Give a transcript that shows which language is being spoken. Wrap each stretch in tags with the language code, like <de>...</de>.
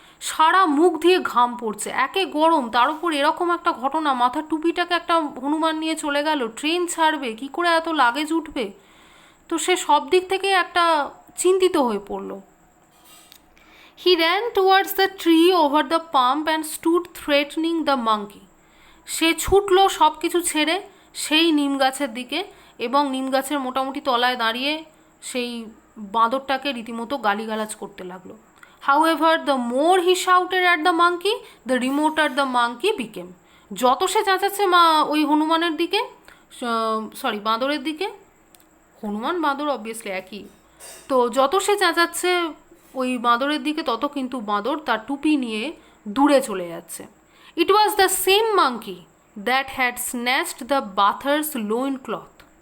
<bn>সারা মুখ দিয়ে ঘাম পড়ছে, একে গরম, তার উপর এরকম একটা ঘটনা, মাথার টুপিটাকে একটা হনুমান নিয়ে চলে গেল, ট্রেন ছাড়বে, কি করে এত লাগেজ উঠবে, তো সে সব দিক থেকে একটা চিন্তিত হয়ে পড়লো।</bn> <en>He ran towards the tree over the pump and stood threatening the monkey.</en> <bn>সে ছুটলো সব কিছু ছেড়ে সেই নিম গাছের দিকে এবং নিম গাছের মোটামুটি তলায় দাঁড়িয়ে সেই বাঁদরটাকে রীতিমতো গালিগালাজ করতে লাগলো।</bn> <en>However, the more he shouted at the monkey, the remoter the monkey became.</en> <bn>যত সে চেঁচাচ্ছে ওই হনুমানের দিকে, বাঁদরের দিকে, হনুমান বাঁদর অবভিয়াসলি একই, তো যত সে চেঁচাচ্ছে ওই বাঁদরের দিকে তত কিন্তু বাঁদর তার টুপি নিয়ে দূরে চলে যাচ্ছে।</bn> <en>It was the same monkey that had snatched the bathers loin cloth.</en>